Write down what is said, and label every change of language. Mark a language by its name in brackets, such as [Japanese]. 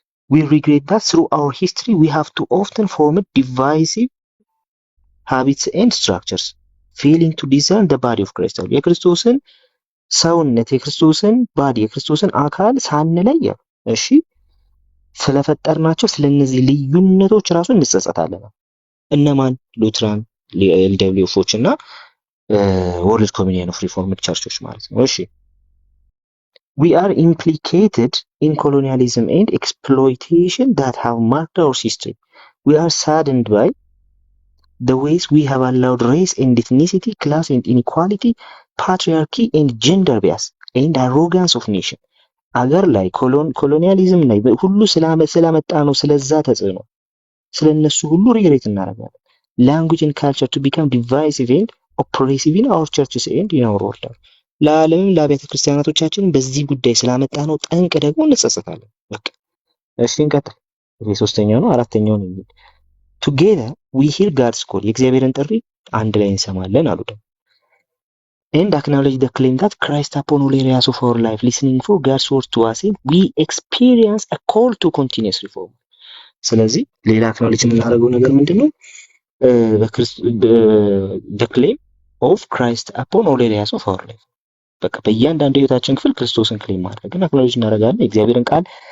[English] we regret that through our history we have too often formed divisive habits and structures failing to discern the body of Christ [Amharic] የክርስቶስን ሰውነት የክርስቶስን ባዲ የክርስቶስን አካል ሳንለይ እሺ ስለፈጠርናቸው ስለነዚህ ልዩነቶች ራሱ እንጸጸታለን። እነማን? ሉትራን ኤልደብሊውፎች እና ወርልድ ኮሚኒየን ኦፍ ሪፎርምድ ቸርቾች ማለት ነው። እሺ [English] we are implicated in colonialism and exploitation that have marked our history. We are saddened by the ways we have allowed race and ethnicity, class and inequality, patriarchy and gender bias and arrogance of nation. [Amharic] አገር ላይ ኮሎኒያሊዝም ላይ ሁሉ ስላመጣ ነው ስለዛ ተጽዕኖ ስለነሱ ሁሉ ሪግሬት እናደርጋለን። [English] language and culture to become divisive and oppressive in our churches and in our world. [Amharic] ለዓለምም ለአብያተ ክርስቲያናቶቻችን በዚህ ጉዳይ ስላመጣ ነው ጠንቅ ደግሞ እንጸጸታለን። በቃ እሺ እንቀጥል። ይሄ ሶስተኛው ነው። አራተኛው ነው የሚል [English] together we hear God's call [Amharic] የእግዚአብሔርን ጥሪ አንድ ላይ እንሰማለን አሉ ደግሞ [English] and acknowledge the claim that Christ upon all areas of our life listening for God's word to us and we experience a call to continuous reform. [Amharic] ስለዚህ ሌላ አክኖሌጅ የምናደርገው ነገር ምንድነው? [English] the claim of Christ upon all areas of our life [Amharic] በቃ በእያንዳንዱ ህይወታችን ክፍል ክርስቶስን ክሌም ማድረግን አክኖሌጅ እናደርጋለን። የእግዚአብሔርን ቃል